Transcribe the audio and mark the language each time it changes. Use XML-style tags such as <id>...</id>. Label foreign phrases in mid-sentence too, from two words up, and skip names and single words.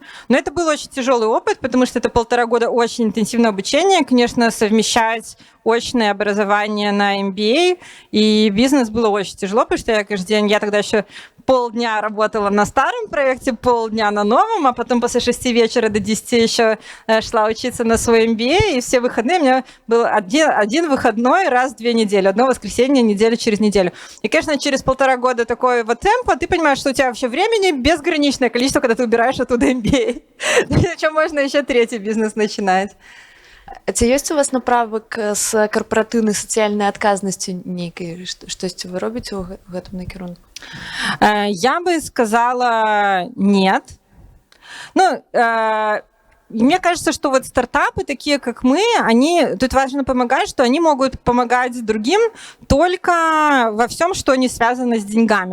<ru>Но это был очень тяжелый опыт, потому что это 1,5 года очень интенсивного обучения, конечно, совмещать очное образование на MBA и бизнес было очень тяжело, потому что я каждый день, я тогда еще полдня работала на старом проекте, полдня на новом, а потом после 6 вечера до 10 еще шла учиться на свой MBA, и все выходные у меня был один выходной раз в 2 недели, одно воскресенье, неделю через неделю. И, конечно, через 1,5 года такой вот темпа, ты понимаешь, что у тебя вообще времени безграничное количество, когда ты убираешь оттуда MBA. Причем можно еще 3-й бизнес начинать.</ru> <be>Ці ёсць у вас направак з карпаратыўнай сацыяльнай адказнасцю нейкай, штосьці вы робіце ў гэтым накірунку?</be> <ru>Я бы сказала нет. Мне кажется, что вот стартапы, такие как мы, тут важно помогать, что они могут помогать другим только во всем, что не связано с деньгами.</ru>